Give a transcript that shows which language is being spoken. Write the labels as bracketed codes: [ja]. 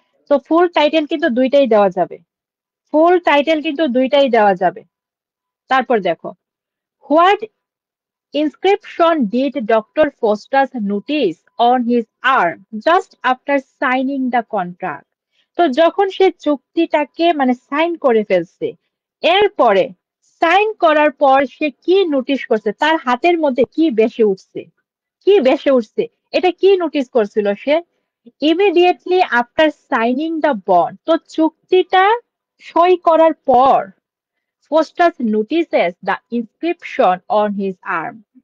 [bn] তো ফুল টাইটেল কিন্তু দুইটাই দেওয়া যাবে। ফুল টাইটেল কিন্তু দুইটাই দেওয়া যাবে। তারপর দেখো, [en] What inscription did Dr. Faustus notice on his arm just after signing the contract? [bn] তো যখন সে চুক্তিটাকে মানে সাইন করে ফেলছে, এরপরে সাইন করার পর সে কি নোটিশ করছে, তার হাতের মধ্যে কি ভেসে উঠছে, কি ভেসে উঠছে, এটা কি নোটিস করছিল সে? [en] immediately after signing the bond, [bn] তো চুক্তিটা সই করার পর [en] Faustus notices the inscription on his arm.